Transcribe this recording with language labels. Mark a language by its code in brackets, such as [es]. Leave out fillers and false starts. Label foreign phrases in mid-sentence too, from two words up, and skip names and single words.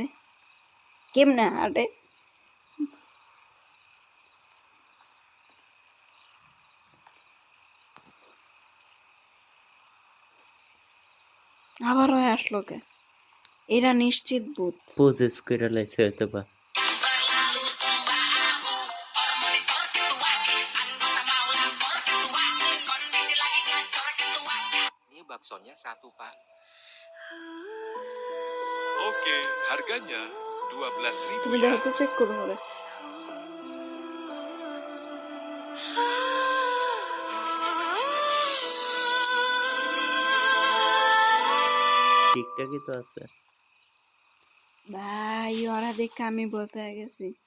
[bn] কেমনে হাঁটে? আবার ওই আসলো কে? এরা নিশ্চিত ভূত। পোজেস কইরা লাইছে হয়তো বা। [id] Mie baksonya satu, Pak. Oke, harganya 12.000 [bn] তুমি [id] ya. [bn] দেখো তো, চেক করো ওরে। ঠিকঠাকই তো আছে। ভাই ওরা দেখে আমি ভয় পেয়ে গেছি।